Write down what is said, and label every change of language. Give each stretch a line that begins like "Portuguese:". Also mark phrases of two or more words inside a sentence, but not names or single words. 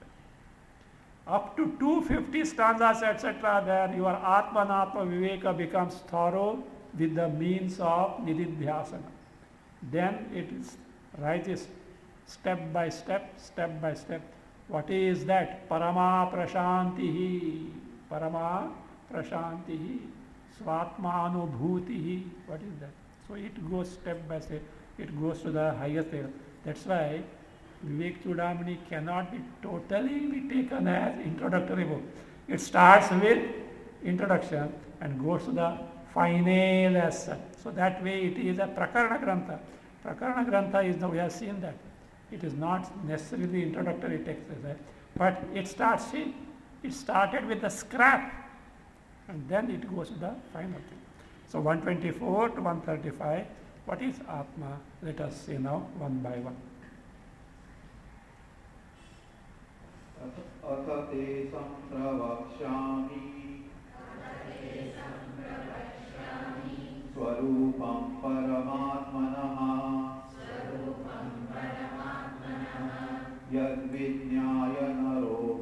English: Up to 250 stanzas, etc., there your
Sanskrit: आत्म अनात्म विवेक
English: becomes thorough with the means of Nididhyasana. Then it is rises step by step. What is that?
Sanskrit: परम प्रशान्तिः. परम प्रशान्ति, स्वात्मानुभूति.
English: What is that? So it goes step by step. It goes to the highest level. That's why Vivek Chudamani cannot be totally be taken as introductory book. It starts with introduction and goes to the final as such. So that way it is a
Sanskrit: प्रकरण ग्रन्थ. प्रकरण ग्रन्थ
English: is, we have seen that. It is not necessarily introductory text, but it started with the scrap and then it goes to the final thing. So 124 to 135, what is Atma? Let us see now one by one.
Sanskrit: अथ ते संप्रवक्ष्यामि स्वरूपं परमात्मनः यद्विज्ञाय नरो